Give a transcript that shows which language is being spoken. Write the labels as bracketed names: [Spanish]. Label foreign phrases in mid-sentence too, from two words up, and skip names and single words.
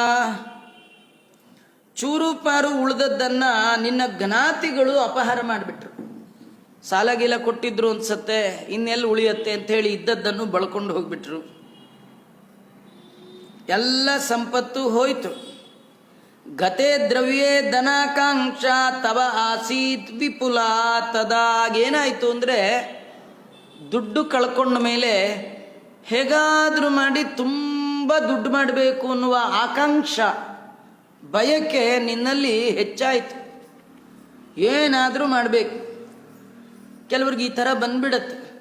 [Kannada] ಚೂರು ಪಾರು ಉಳಿದದ್ದನ್ನು ನಿನ್ನ ಜ್ಞಾತಿಗಳು ಅಪಹಾರ ಮಾಡಿಬಿಟ್ರು. ಸಾಲಗೀಲ ಕೊಟ್ಟಿದ್ರು ಅನ್ಸತ್ತೆ, ಇನ್ನೆಲ್ಲಿ ಉಳಿಯತ್ತೆ ಅಂಥೇಳಿ ಇದ್ದದ್ದನ್ನು ಬಳ್ಕೊಂಡು ಹೋಗ್ಬಿಟ್ರು. ಎಲ್ಲ ಸಂಪತ್ತು ಹೋಯಿತು. [Sanskrit] ಗತೆ ದ್ರವ್ಯೇ ಧನಾಕಾಂಕ್ಷಾ ತವ ಆಸೀತ್ ವಿಪುಲಾ ತದಾ. [Kannada] ಏನಾಯಿತು ಅಂದರೆ ದುಡ್ಡು ಕಳ್ಕೊಂಡ ಮೇಲೆ ಹೇಗಾದರೂ ಮಾಡಿ ತುಂಬ ದುಡ್ಡು ಮಾಡಬೇಕು ಅನ್ನುವ ಆಕಾಂಕ್ಷ, ಬಯಕೆ ನಿನ್ನಲ್ಲಿ ಹೆಚ್ಚಾಯಿತು. ಏನಾದರೂ ಮಾಡಬೇಕು. ಕೆಲವ್ರಿಗೆ ಈ ಥರ ಬಂದ್ಬಿಡತ್ತೆ.